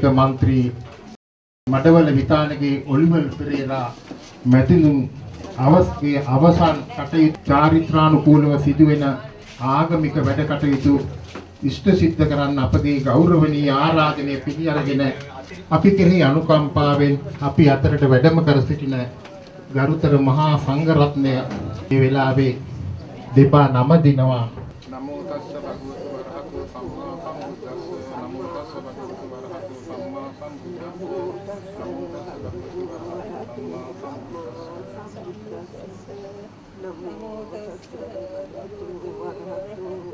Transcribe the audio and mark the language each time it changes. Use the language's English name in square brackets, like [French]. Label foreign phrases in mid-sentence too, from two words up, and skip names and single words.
[Sinhala] මන්ත්‍රී මඩවල විතානගේ ඔලිවර් පෙරේරා මැතිණුන් අවසන් කටයුතු චාරිත්‍රානුකූලව සිදුවෙන ආගමික වැඩ කටයුතු ඉෂ්ට සිද්ධ කරන්න අපගේ ගෞරවනීය ආරාධනය පිළි අරගෙන අපි කෙරෙහි අනුකම්පාවෙන් අපි අතරට වැඩම කර සිටින ගරුතර මහා සංඝරත්නය මේ වෙලාවේ දෙපා නම දිනවා. [Pali] නමෝ තස්ස භගවතු වරහතෝ සම්මා සම්බුද්දස්ස නමෝ තස්ස භගවතු වරහතෝ සම්මා සම්බුද්දස්ස නමෝ තස්ස භගවතු වරහතෝ සම්මා සම්බුද්දස්ස නමෝ තස්ස භගවතු වරහතෝ